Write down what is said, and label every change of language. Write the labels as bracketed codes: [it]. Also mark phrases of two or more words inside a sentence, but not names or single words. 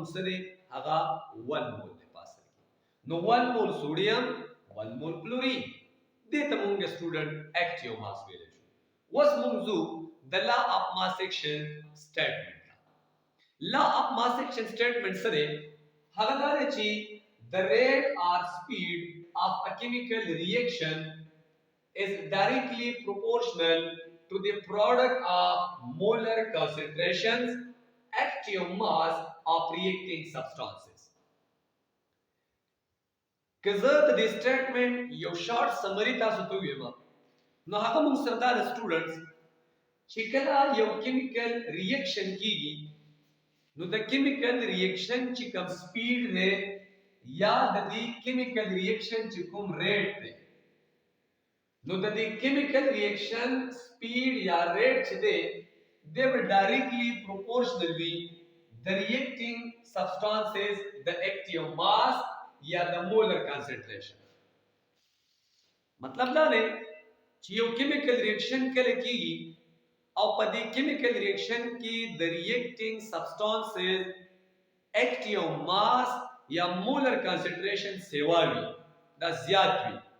[ps] سره هغه 1 مول دی پاسه نو 1 مول سوډیم 1 مول کلورین دې ته [en] موږ student active mass [ps] ویل شو وس موږ زو د [en] law of mass section statement law of mass section statement [ps] سره هغه دا چې [en] the rate or speed of a chemical reaction is directly proportional to the product of molar concentrations active mass of reacting substances. [ps] کزه د دې سټیټمنټ یو [en] short summary [ps] تاسو ته ویم نو هغه موږ سردار سټوډنټس چې کله یو [en] chemical reaction [ps] کیږي نو د [en] chemical reaction [ps] چې کوم سپیډ دی یا د دې [en] chemical reaction [ps] چې کوم ریټ دی نو د دې [en] chemical reaction speed [ps] یا ریټ چې دی [en] they will directly proportional [ps] وي [en] the reacting substances the active mass [ps] یا د [en] molar concentration [ps] مطلب دا دی چې یو [en] chemical reaction [ps] کله کیږي او په دې [en] chemical reaction [ps] کې د [en] reacting substances active mass [ps] یا [en] molar concentration [ps] سیوا وي دا زیات وي